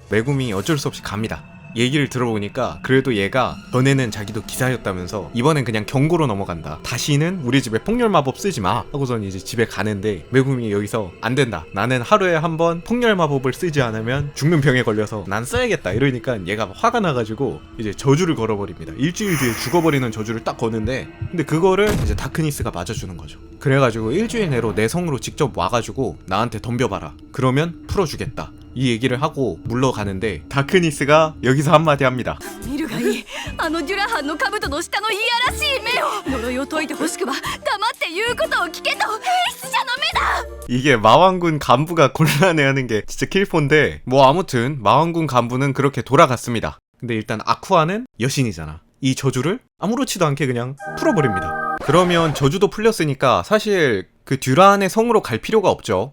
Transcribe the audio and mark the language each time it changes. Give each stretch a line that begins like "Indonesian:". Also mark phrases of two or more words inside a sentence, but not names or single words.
Korean: 메구밍이 어쩔 수 없이 갑니다. 얘기를 들어보니까 그래도 얘가 전에는 자기도 기사였다면서 이번엔 그냥 경고로 넘어간다, 다시는 우리 집에 폭렬 마법 쓰지 마 하고선 이제 집에 가는데, 메구밍이 여기서 안 된다, 나는 하루에 한 번 폭렬 마법을 쓰지 않으면 죽는 병에 걸려서 난 써야겠다 이러니까 얘가 화가 나가지고 이제 저주를 걸어버립니다. 일주일 뒤에 죽어버리는 저주를 딱 거는데, 근데 그거를 이제 다크니스가 맞아주는 거죠. 그래가지고 일주일 내로 내 성으로 직접 와가지고 나한테 덤벼봐라, 그러면 풀어주겠다, 이 얘기를 하고 물러가는데 다크니스가 여기서 한마디 합니다.
Japanese: 見るがいい。あのデュラハンの兜の下のいやらしい目を。呪いを解いてほしくば黙って言うことを聞けと兵士者の目だ。
Korean: 이게 마왕군 간부가 곤란해하는 게 진짜 킬포인데, 뭐 아무튼 마왕군 간부는 그렇게 돌아갔습니다. 근데 일단 아쿠아는 여신이잖아. 이 저주를 아무렇지도 않게 그냥 풀어버립니다. 그러면 저주도 풀렸으니까 사실 그 듀란의 성으로 갈 필요가 없죠.